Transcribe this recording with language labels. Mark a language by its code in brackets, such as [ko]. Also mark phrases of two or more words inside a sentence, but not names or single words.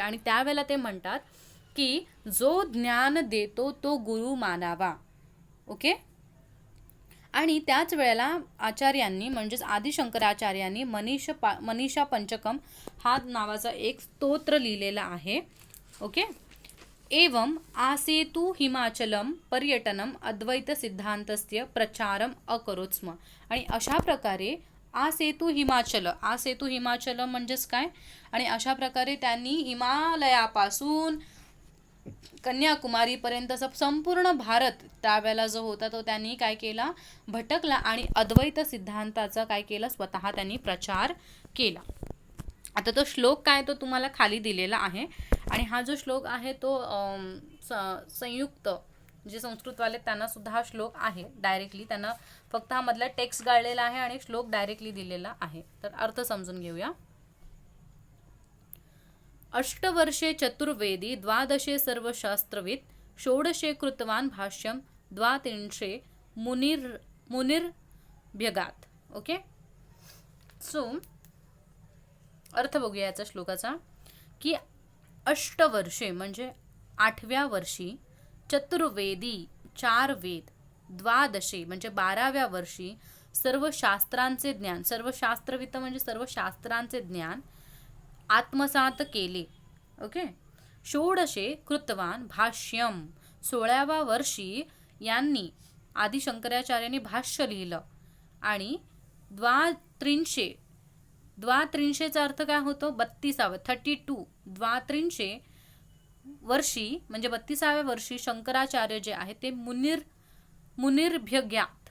[mr] आणि त्यावेळेला ते म्हणतात की जो ज्ञान देतो तो गुरु मानावा. ओके. आणि त्याच वेळेला आचार्यांनी म्हणजेच आदिशंकराचार्यांनी मनीषा पंचकम हा नावाचा एक स्तोत्र लिहिलेला आहे. ओके. [sa] एवं आसेतु हिमाचलम पर्यटनम अद्वैत सिद्धांतस्य प्रचारम अकरोत् स्म. [mr] आणि अशा प्रकारे [sa] आसेतु हिमाचल [mr] म्हणजेच काय. आणि अशा प्रकारे त्यांनी हिमालयापासून कन्याकुमारीपर्यंत संपूर्ण भारत त्यावेळेला जो होता तो त्यांनी काय केला, भटकला आणि अद्वैत सिद्धांताचा काय केला, स्वतः त्यांनी प्रचार केला. आता तो श्लोक काय तो तुम्हाला खाली दिलेला आहे. आणि हा जो श्लोक आहे तो संयुक्त जे संस्कृतवाले त्यांना सुद्धा हा श्लोक आहे. डायरेक्टली त्यांना फक्त हा मधला टेक्स्ट गाळलेला आहे आणि श्लोक डायरेक्टली दिलेला आहे. तर अर्थ समजून घेऊया. [sa] अष्टवर्षे चतुर्वेदी द्वादशे सर्वशास्त्रविद षोडशे कृतवान भाष्यम द्वात्रिंशे मुनिर्भ्यगात. [mr] ओके. सो अर्थ बघूया याचा श्लोकाचा की अष्टवर्षे म्हणजे 8व्या वर्षी, चतुर्वेदी 4 वेद, द्वादशे म्हणजे 12व्या वर्षी सर्व शास्त्रांचे ज्ञान, सर्व शास्त्रवित म्हणजे सर्व शास्त्रांचे ज्ञान आत्मसात केले. ओके. [sa] षोडशे कृतवान भाष्यम [mr] 16व्या वर्षी यांनी आदिशंकराचार्यांनी भाष्य लिहिलं. आणि द्वात्रिंशेचा अर्थ काय होतो, 32. 32 द्वात्रिंशे वर्षी म्हणजे 32व्या वर्षी शंकराचार्य जे आहे ते मुनिर्भ्यगात.